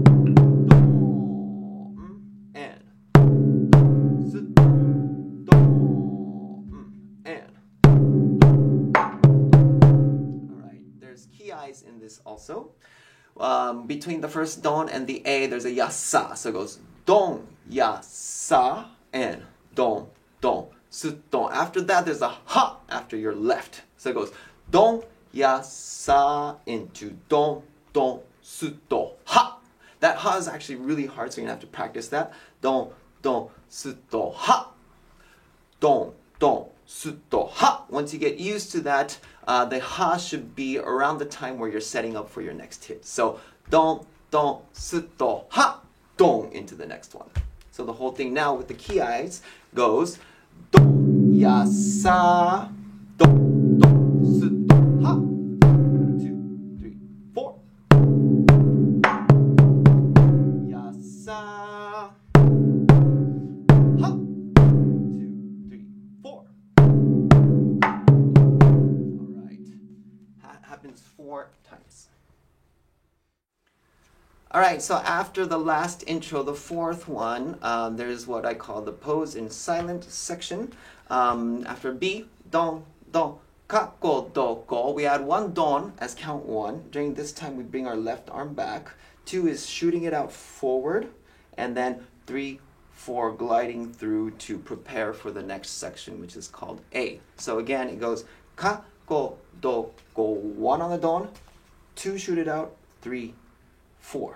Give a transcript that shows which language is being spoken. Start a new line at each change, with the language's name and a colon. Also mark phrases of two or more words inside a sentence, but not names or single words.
English: In this also. Between the first don and the a, there's a yasa. So it goes don, yasa, and don, don, su, don. After that, there's a ha after your left. So it goes don, yasa into don, don, su, do, ha. That ha is actually really hard, so you're going to have to practice that. Don, don, su, do, ha. Don, don, su, do, ha. Once you get used to that, the ha should be around the time where you're setting up for your next hit. So don, don, su, do, ha, don into the next one. So the whole thing now with the ki-eyes goes don, ya, sa, don, don, su, do, ha. 2, 3, 4. Ya, sa, ha. 2, 3, 4. Happens 4 times. Alright, so after the last intro, the fourth one, there's what I call the pose in silent section. After B, don, don, ka, go, do, go, we add one don as count 1. During this time, we bring our left arm back. 2 is shooting it out forward, and then 3, 4 gliding through to prepare for the next section, which is called A. So again, it goes ka, go, do, go, 1 on the don, 2 shoot it out, 3, 4.